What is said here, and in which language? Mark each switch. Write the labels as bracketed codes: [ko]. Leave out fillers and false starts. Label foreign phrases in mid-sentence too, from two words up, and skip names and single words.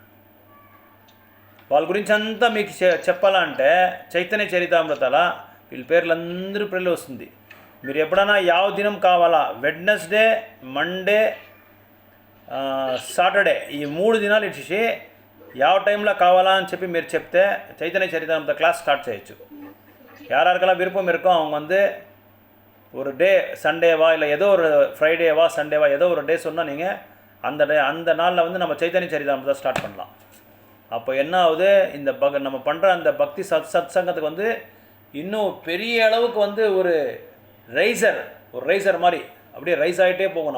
[te] వాళ్ళ గురించి అంతా మీకు చెప్పాలంటే చైతన్య చరితామృతాల వీళ్ళ పేర్లందరూ వస్తుంది. మీరు ఎప్పుడైనా యావ దినం కావాలా, [en] Wednesday, Monday, Saturday [te] ఈ 3 దినాలు ఇచ్చేసి ಯಾವ టైంలో కావాలా అని చెప్పి మీరు చెప్తే చైతన్య చరితామృత [en] class start [te] చేయొచ్చు. [ta] யாராருக்கெல்லாம் விருப்பம் இருக்கோ அவங்க வந்து ஒரு டே, சண்டேவா இல்லை ஏதோ ஒரு ஃப்ரைடேவா சண்டேவா ஏதோ ஒரு டே சொன்னால் நீங்கள் அந்த நாளில் வந்து நம்ம சைத்தன்ய சரிதாமிரதம் ஸ்டார்ட் பண்ணலாம். அப்போ என்ன ஆகுது, இந்த நம்ம பண்ணுற அந்த பக்தி சத் சங்கத்துக்கு வந்து இன்னும் பெரிய அளவுக்கு வந்து ஒரு ரைசர் மாதிரி அப்படியே ரைஸ் ஆகிட்டே போகும்.